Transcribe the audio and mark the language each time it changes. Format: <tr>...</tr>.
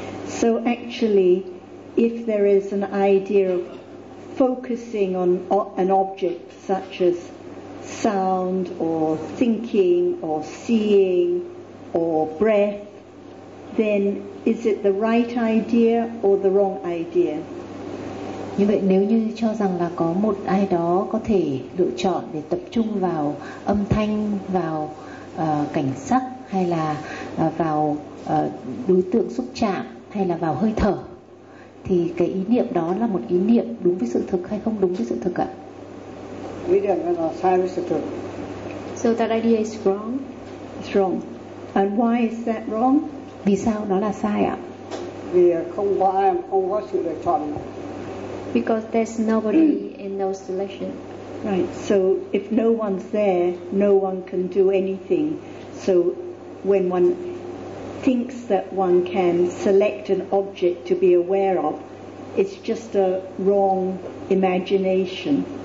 <en>So actually, if there is an idea of focusing on an object such as sound or thinking or seeing or breath, then is it the right idea or the wrong idea?</en> <vi>Như vậy nếu như cho rằng là có một ai đó có thể lựa chọn để tập trung vào âm thanh, vào cảnh sắc hay là vào đối tượng xúc chạm hay là vào hơi thở, thì cái ý niệm đó là một ý niệm đúng với sự thực hay không đúng với sự thực ạ? Ý niệm là sai với sự thực.</vi> <en>So that idea is wrong? It's wrong. And why is that wrong?</en> <vi>Vì sao nó là sai ạ? Vì không có ai, không có sự lựa chọn</vi> <en>because there's nobody in no selection. Right. So if no one's there, no one can do anything. So when one thinks that one can select an object to be aware of, it's just a wrong imagination.</en>